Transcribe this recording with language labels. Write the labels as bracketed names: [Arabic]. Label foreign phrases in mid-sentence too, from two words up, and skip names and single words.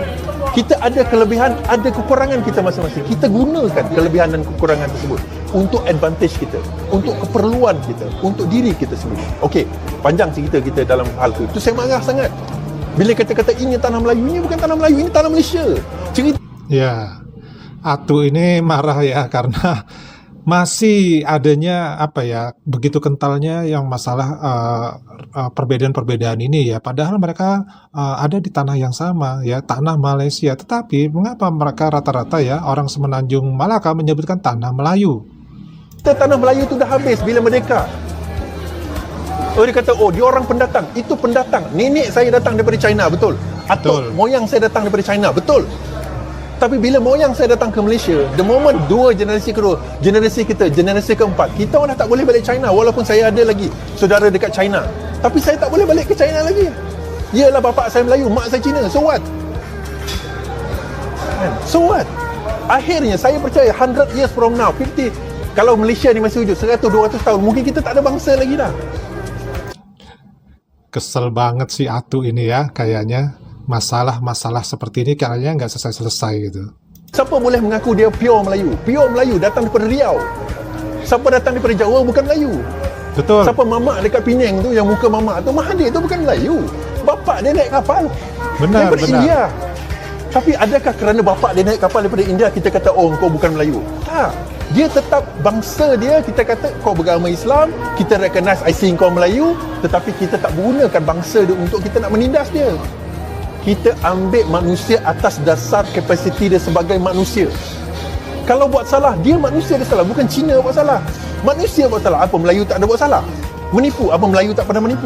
[Malay] Kita ada kelebihan, ada kekurangan kita masing-masing. Kita gunakan kelebihan dan kekurangan tersebut untuk advantage kita, untuk keperluan kita, untuk diri kita sendiri. Okey, panjang cerita kita dalam hal tu. Itu saya marah sangat. Bila kata-kata ini tanah Melayu, ini bukan tanah Melayu, ini tanah Malaysia. Cerita Ya, [Indonesian] Atu ini marah ya karena masih adanya begitu kentalnya yang masalah perbedaan-perbedaan ini ya. Padahal mereka ada di tanah yang sama ya, tanah Malaysia. Tetapi mengapa mereka rata-rata ya orang Semenanjung Malaka menyebutkan tanah Melayu? [Malay] tanah Melayu itu dah habis bila merdeka. Dia kata, dia orang pendatang. Itu pendatang. Nenek saya datang daripada China, betul. Atau Betul. moyang saya datang daripada China, betul. Tapi bila moyang saya datang ke Malaysia, [English] the moment [Malay] dua generasi kedua, generasi kita, generasi keempat, kita orang dah tak boleh balik China, walaupun saya ada lagi saudara dekat China. Tapi saya tak boleh balik ke China lagi. Yelah, bapak saya Melayu, mak saya Cina, [English] so what? So what? [Malay] Akhirnya saya percaya [English] 100 years from now, [Malay] 50, kalau Malaysia ni masih wujud 100-200 tahun, mungkin kita tak ada bangsa lagi dah. [Indonesian] Kesel banget si Atu ini ya, kayaknya masalah-masalah seperti ini kayaknya nggak selesai-selesai gitu. [Malay] Siapa boleh mengaku dia pure Melayu? Pure Melayu datang daripada Riau. Siapa datang daripada Jawa bukan Melayu. Betul. Siapa mamak dekat Penang tu, yang muka mamak tu, Mahathir tu bukan Melayu. Bapak dia naik kapal Benar, daripada benar. India. Tapi adakah kerana bapak dia naik kapal daripada India, kita kata, oh kau bukan Melayu? Tak. Dia tetap bangsa dia, kita kata kau beragama Islam, kita [English] recognize I see [Malay] kau Melayu, tetapi kita tak gunakan bangsa dia untuk kita nak menindas dia. Kita ambil manusia atas dasar kapasiti dia sebagai manusia. Kalau buat salah, dia manusia dia salah, bukan Cina buat salah. Manusia buat salah. Apa Melayu tak ada buat salah? Menipu, apa Melayu tak pernah menipu?